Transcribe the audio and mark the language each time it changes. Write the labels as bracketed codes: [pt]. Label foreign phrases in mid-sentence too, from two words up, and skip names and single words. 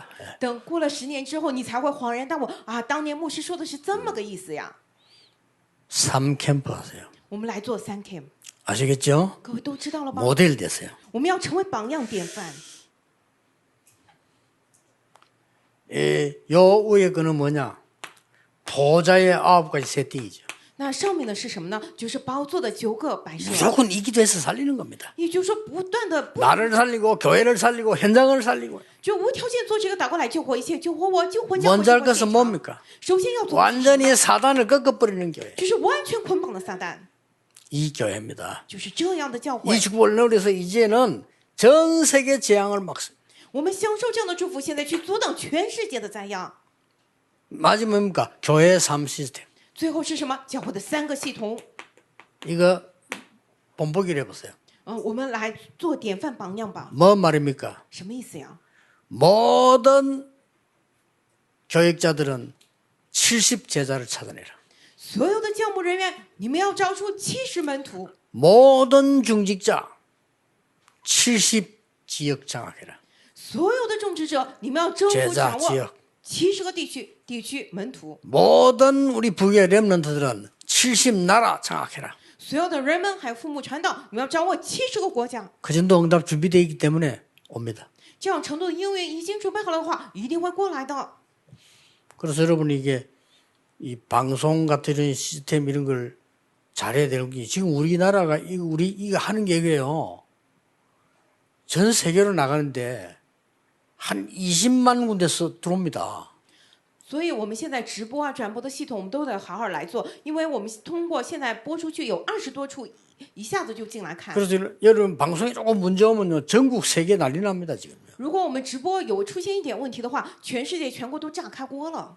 [ko] 예. [zh] 等过了10年之后，你才会恍然大悟啊！当年牧师说的是这么个意思呀。 [ko] 3캠프 하세요. [zh] 我们来做3 camp， [ko] 아시겠죠? [zh] 各位都知道了吧？ [ko] 모델 되세요. [zh] 我们要成为榜样典范。 [ko] 요 위에 거는 뭐냐? 보좌의 9가지 세팅이죠. [zh] 那上面的是什么呢？就是宝座的9个摆设， [ko] 무조건 이 기도해서 살리는 겁니다. [zh] 也就是说不断的 [ko] 나를 살리고 교회를 살리고 현장을 살리고. [zh] 就无条件做这个祷告来救活一切，救活我，救活教会。 [ko] 먼저 할 것은 뭡니까? [zh] 首先要做的 [ko] 완전히 사단을 꺾어버리는 교회. [zh] 就是完全捆绑的撒旦， [ko] 이 교회입니다. [zh] 就是这样的教会 [ko] 이 。 축복을 누려서 이제는 전 세계 재앙을 막습니다. [zh] 我们享受这样的祝福，现在去阻挡全世界的灾殃。 [ko] 마지막 뭡니까? 교회 삶 시스템. [zh] 最后是什么？教会的3个系统。 [ko] 이거 본보기를 해보세요. [zh] 我们来做典范榜样吧。 [ko] 뭐 말입니까? [zh] 什么意思呀？ [ko] 모든 교육자들은 70 제자를 찾아내라. [zh] 所有的教牧人员，你们要招出70门徒； [ko] 모든 중직자 70 지역 장악해라. [zh] 所有的种植者，你们要征服 [ko] 제자 [zh] 掌 [ko] 지역. [zh] 握70个地区门徒； [ko] 모든 우리 부의 렘넌트들은 70 나라 장악해라. [zh] 所有的人们还有父母传道，你们要掌握70个国家。 [ko] 그 정도 응답 준비되어 있기 때문에 옵니다. [zh] 这样程度的应允已经准备好了的话，一定会过来的。 [ko] 그래서 여러분이 이게 이 방송 같은 이런 시스템 이런 걸 잘해야 되는 게 지금 우리나라가 이거 하는 게 이게요. 전 세계로 나가는데 한 20만 군데서 들어옵니다. [zh] 所以我们现在直播啊、转播的系统，我们都得好好来做，因为我们通过现在播出去有20多处，一下子就进来看。 [ko] 그래서 여러분 방송에 조금 문제 오면요 전국 세계 난리 납니다 지금요. [zh] 如果我们直播有出现一点问题的话，全世界全国都炸开锅了。